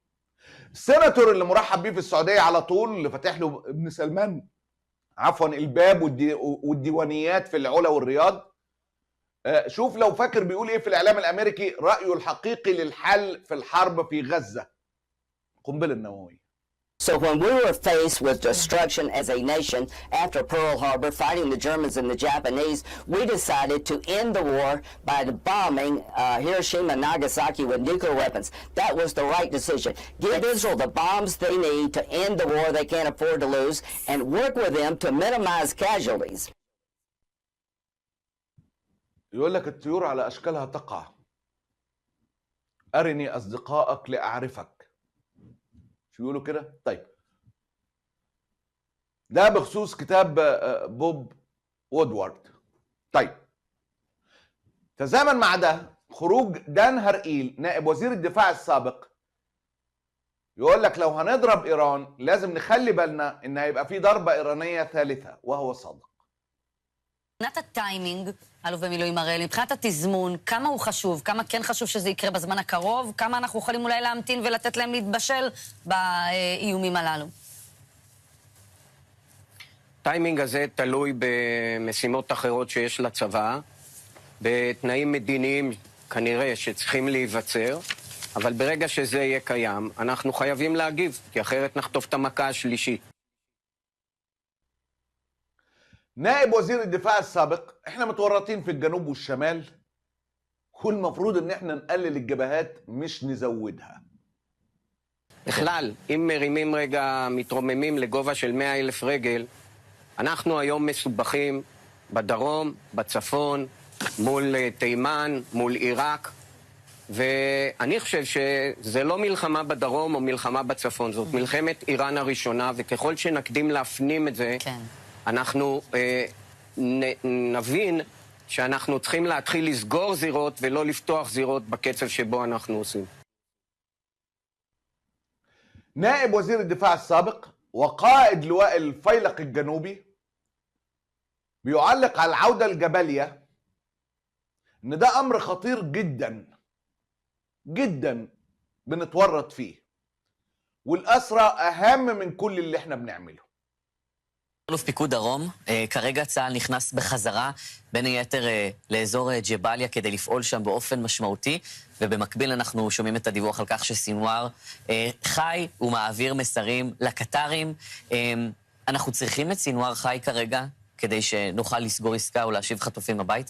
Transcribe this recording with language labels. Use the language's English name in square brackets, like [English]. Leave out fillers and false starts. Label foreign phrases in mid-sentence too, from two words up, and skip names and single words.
[Arabic] السيناتور اللي مرحب بيه في السعوديه على طول، اللي فاتح له ابن سلمان عفوا الباب والديوانيات في العلا والرياض، شوف لو فاكر بيقول ايه في الاعلام الامريكي: رايه الحقيقي للحل في الحرب في غزه، القنبله النوويه. [English] So when we were faced with destruction as a nation after Pearl Harbor, fighting the Germans and the Japanese, we decided to end the war by bombing Hiroshima and Nagasaki with nuclear weapons. That was the right decision. Give Israel the bombs they need to end the war they can't afford to lose, and work with them to minimize casualties. [Arabic] يقول لك الطيور على اشكالها تقع، ارني اصدقائك لاعرفك. شو بيقولوا كده؟ طيب ده بخصوص كتاب بوب وودوارد. طيب تزامن مع ده خروج دان هرقيل نائب وزير الدفاع السابق، يقول لك لو هنضرب ايران لازم נخلي بالنا ان هيبقى في ضربه ايرانيه ثالثه، وهو صادق. [Hebrew] מבחינת הטיימינג, אלוף במילואים הראל, מבחינת התזמון, כמה הוא חשוב? כמה כן חשוב שזה יקרה בזמן הקרוב? כמה אנחנו יכולים אולי להמתין ולתת להם להתבשל באיומים הללו? הטיימינג הזה תלוי במשימות אחרות שיש לצבא, בתנאים מדיניים כנראה שצריכים להיווצר, אבל ברגע שזה יהיה קיים, אנחנו חייבים להגיב, כי אחרת נחטוף את המכה השלישית. [Arabic] نائب وزير الدفاع السابق: احنا متورطين في الجنوب والشمال، والمفروض ان احنا نقلل الجبهات مش نزودها. [Hebrew] בכלל, אם מרימים רגע, מתרוממים לגובה של 100,000 רגל, אנחנו היום מסובכים בדרום, בצפון, מול תימן, מול עיראק, ואני חושב שזה לא מלחמה בדרום או מלחמה בצפון, זאת מלחמת איראן הראשונה, וככל שנקדים להפנים את זה, כן. אנחנו נבין שאנחנו צריכים להתחיל לסגור זירות ולא לפתוח זירות בקצב שבו אנחנו עושים. [Arabic] نائب وزير الدفاع السابق وقائد لواء الفيلق الجنوبي بيعلق على العودة الجبلية ان ده امر خطير جدا جدا بنتورط فيه، والأسرى اهم من كل اللي احنا بنعمله. [Hebrew] אלוף פיקוד דרום, כרגע צה"ל נכנס בחזרה, בין היתר לאזור ג'באליה, כדי לפעול שם באופן משמעותי, ובמקביל אנחנו שומעים את הדיווח על כך שסינואר חי ומעביר מסרים לקטרים. אנחנו צריכים את סינואר חי כרגע, כדי שנוכל לסגור עסקה ולהשיב חטופים הביתה?